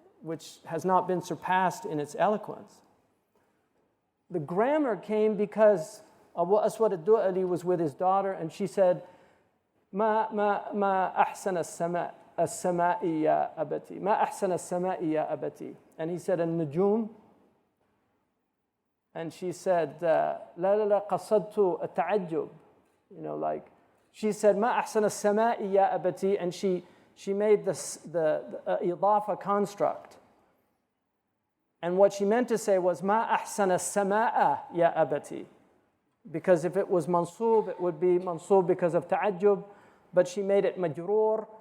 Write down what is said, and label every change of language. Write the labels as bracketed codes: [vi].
[en] Which has not been surpassed in its eloquence. The grammar came because Abu Aswad al-Du'ali was with his daughter, and she said, [ar] ما أحسن السماء يا أبتي [en] ما أحسن السماء يا أبتي. And he said, [ar] النجوم [en] And she said, [ar] لا لا لا قصدت التعجب. [en] Like, she said, [ar] ما أحسن السماء يا أبتي, [en] and she made the إضافة construct. And what she meant to say was, [ar] ما أحسن السماء يا أبتي. [en] Because if it was mansub, it would be mansub because of ta'ajjub, but she made it majroor.